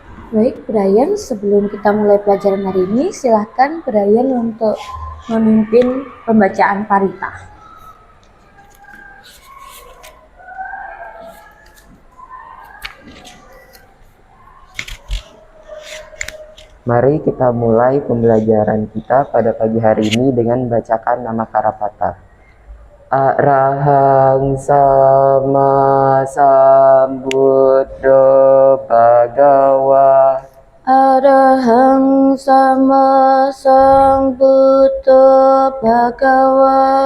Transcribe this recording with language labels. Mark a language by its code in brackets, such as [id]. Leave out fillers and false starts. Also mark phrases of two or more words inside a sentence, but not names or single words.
[id] Baik, Brian, sebelum kita mulai pelajaran hari ini, silahkan Brian untuk memimpin pembacaan parita. Mari kita mulai pembelajaran kita pada pagi hari ini dengan membacakan nama Karapata. [pi] Arahang sama sambuddho bhagawa. Arahang sama sambuddho bhagawa.